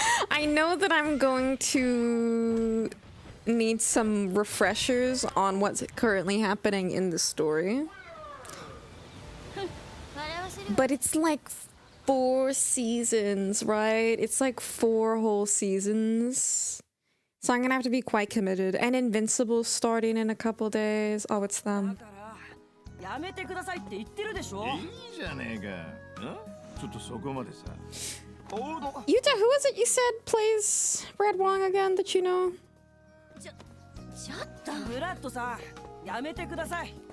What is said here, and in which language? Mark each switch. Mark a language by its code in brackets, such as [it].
[en] I know that I'm going to need some refreshers on what's currently happening in the story. [ja] 笑わせる [en] But it's like 4 seasons, right? It's like 4 whole seasons. So I'm gonna have to be quite committed. And Invincible's starting in a couple days. Oh, it's them. [ja] やめてくださいって言ってるでしょ。いいじゃねえか。なちょっとそこまでさ。おうど [en] Yuta, who is it you said plays Red Wong again that you know? [ja] ちょっとブラッドさん、やめてください。